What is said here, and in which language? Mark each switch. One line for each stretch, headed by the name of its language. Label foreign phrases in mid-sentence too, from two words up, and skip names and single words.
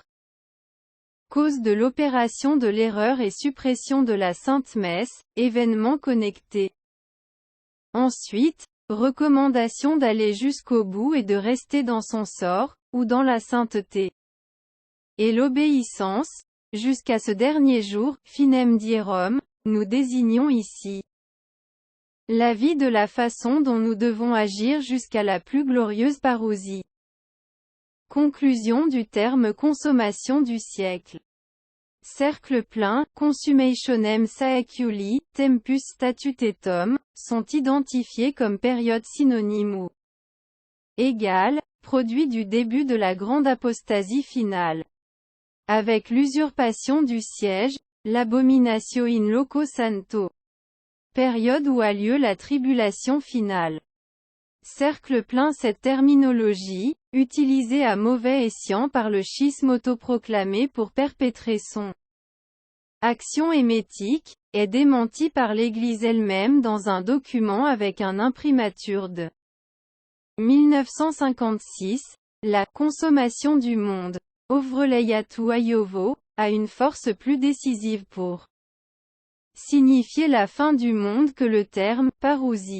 French: Cause de l'opération de l'erreur et suppression de la Sainte Messe, événements connectés. Ensuite, recommandation d'aller jusqu'au bout et de rester dans son sort, ou dans la sainteté. Et l'obéissance, jusqu'à ce dernier jour,
Latin: finem dierum,
French: nous désignons ici la vie de la façon dont nous devons agir jusqu'à la plus glorieuse parousie. Conclusion du terme consommation du siècle. Cercle plein,
Latin: consummationem saeculi, tempus statutetum,
French: sont identifiés comme période synonyme ou égale, produit du début de la grande apostasie finale. Avec l'usurpation du siège,
Latin: l'abominatio in loco santo.
French: Période où a lieu la tribulation finale. Cercle plein. Cette terminologie, utilisée à mauvais escient par le schisme autoproclamé pour perpétrer son action hémétique, est démentie par l'Église elle-même dans un document avec un imprimatur de 1956, la consommation du monde, Ovreleiatu Aiovo, a une force plus décisive pour signifier la fin du monde que le terme parousie.